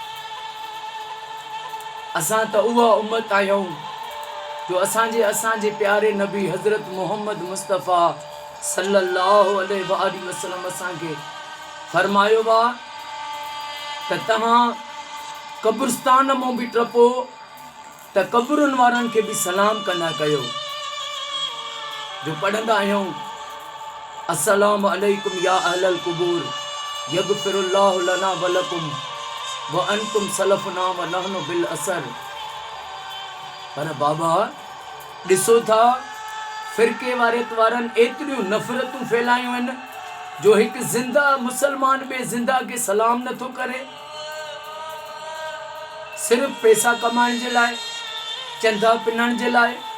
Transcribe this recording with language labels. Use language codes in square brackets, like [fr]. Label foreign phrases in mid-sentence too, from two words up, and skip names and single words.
[sd] असां त उहा उम्मत आहियूं जो असांजे प्यारे नबी हज़रत मोहम्मद मुस्तफ़ा [ar] صلى الله عليه وسلم [sd] असांखे फरमायो आहे त तव्हां क़ब्रिस्तान मां बि टपो त क़ब्रुनि वारनि खे बि सलाम कंदा कयो। जो पढ़ंदा आहियूं [ar] السلام عليكم يا أهل القبور يغفر الله لنا ولكم وأنتم سلفنا ونحن بالأثر. [sd] पर बाबा ॾिसो था फ़िरके वारनि एतिरियूं नफ़रतूं फैलायूं आहिनि जो हिकु ज़िंदा मुसलमान ॿिए ज़िंदा खे सलाम नथो करे। सिर्फ़ पैसा कमाइण जे लाइ, चंदा पिनण जे लाइ।